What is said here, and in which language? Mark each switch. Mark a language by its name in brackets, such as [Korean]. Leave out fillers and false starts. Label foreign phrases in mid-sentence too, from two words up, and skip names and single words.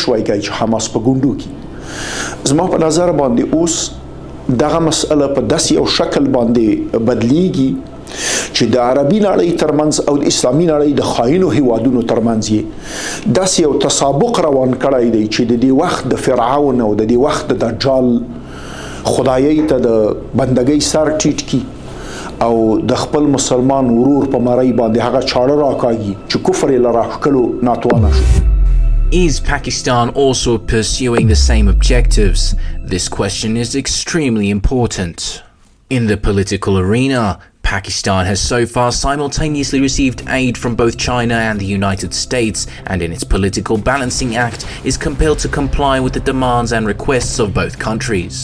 [Pashto] شوای کوي چې حماس په ګوندو کې زما په نظر باندې اوس دغه مسئله په داسې یو شکل باندې بدلیږي چې د عربي نړۍ ترمنځ او د اسلامي نړۍ د خاینو هیوادونو ترمنځ یې داسې یو تسابق روان کړی دی چې د دې وخت د فرعون او د دې وخت د دجال خدایي ته د بندګۍ سر ټیټ کی او د خپل مسلمان ورور په مړی باندې هغه چاړه راکاږي چې کفر یې له راښکلو ناتوانه شو. [English] Is Pakistan also pursuing the same objectives? This question is extremely important. In the political arena, Pakistan has so far simultaneously received aid from both China and the United States, and in its political balancing act is compelled to comply with the demands and requests of both countries.